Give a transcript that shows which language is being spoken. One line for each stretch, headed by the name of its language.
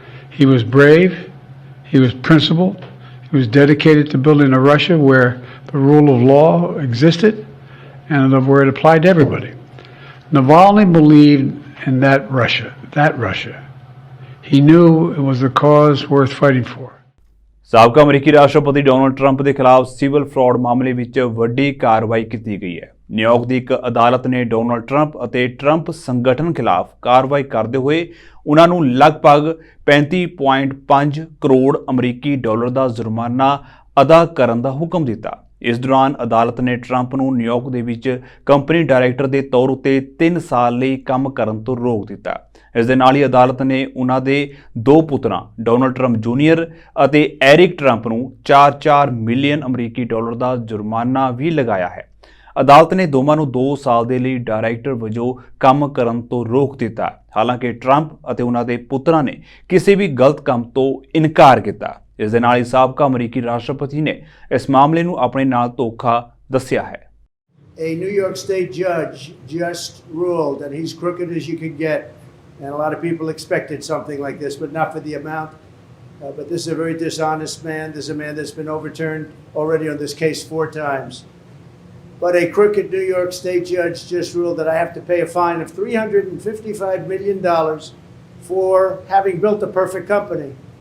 English: He was brave, he was principled, he was dedicated to building a Russia where the rule of law existed and where it applied to everybody. Navalny believed in that Russia. He knew it was a cause worth fighting for.
Punjabi: ਸਾਬਕਾ ਅਮਰੀਕੀ ਰਾਸ਼ਟਰਪਤੀ Donald Trump ਦੇ ਖਿਲਾਫ civil fraud ਮਾਮਲੇ ਵਿੱਚ ਵੱਡੀ ਕਾਰਵਾਈ ਕੀਤੀ ਗਈ ਹੈ। ਨਿਊਯਾਰਕ ਦੀ ਇੱਕ ਅਦਾਲਤ ਨੇ ਡੋਨਾਲਡ ਟਰੰਪ ਅਤੇ ਟਰੰਪ ਸੰਗਠਨ ਖਿਲਾਫ ਕਾਰਵਾਈ ਕਰਦੇ ਹੋਏ ਉਹਨਾਂ ਨੂੰ ਲਗਭਗ 35.5 ਕਰੋੜ ਅਮਰੀਕੀ ਡਾਲਰ ਦਾ ਜੁਰਮਾਨਾ ਅਦਾ ਕਰਨ ਦਾ ਹੁਕਮ ਦਿੱਤਾ। ਇਸ ਦੌਰਾਨ ਅਦਾਲਤ ਨੇ ਟਰੰਪ ਨੂੰ ਨਿਊਯਾਰਕ ਦੇ ਵਿੱਚ ਕੰਪਨੀ ਡਾਇਰੈਕਟਰ ਦੇ ਤੌਰ ਉੱਤੇ 3 ਸਾਲ ਲਈ ਕੰਮ ਕਰਨ ਤੋਂ ਰੋਕ ਦਿੱਤਾ। ਇਸ ਦੇ ਨਾਲ ਹੀ ਅਦਾਲਤ ਨੇ ਉਹਨਾਂ ਦੇ 2 ਪੁੱਤਰਾਂ ਡੋਨਾਲਡ ਟਰੰਪ ਜੂਨੀਅਰ ਅਤੇ ਐਰਿਕ ਟਰੰਪ ਨੂੰ 4-4 ਮਿਲੀਅਨ ਅਮਰੀਕੀ ਡਾਲਰ ਦਾ ਜੁਰਮਾਨਾ ਵੀ ਲਗਾਇਆ ਹੈ। ਅਦਾਲਤ ਨੇ ਦੋਵਾਂ ਨੂੰ 2 ਸਾਲ ਦੇ ਲਈ ਡਾਇਰੈਕਟਰ ਵਜੋਂ ਕੰਮ ਕਰਨ ਤੋਂ ਰੋਕ ਦਿੱਤਾ। ਹਾਲਾਂਕਿ ਟਰੰਪ ਅਤੇ ਉਹਨਾਂ ਦੇ ਪੁੱਤਰਾਂ ਨੇ ਕਿਸੇ ਵੀ ਗਲਤ ਕੰਮ ਤੋਂ ਇਨਕਾਰ ਕੀਤਾ। ਇਸ ਦੇ ਨਾਲ ਹੀ ਸਾਬਕਾ ਅਮਰੀਕੀ ਰਾਸ਼ਟਰਪਤੀ ਨੇ ਇਸ ਮਾਮਲੇ ਨੂੰ ਆਪਣੇ ਨਾਲ ਧੋਖਾ ਦੱਸਿਆ ਹੈ।
English: A New York State judge just ruled that he's crooked as you could get, and a lot of people expected something like this, but not for the amount. But this is a very dishonest man. This is a man that's been overturned already on this case 4 times. But a crooked New York State judge just ruled that I have to pay a fine of $355 million for having built a perfect company.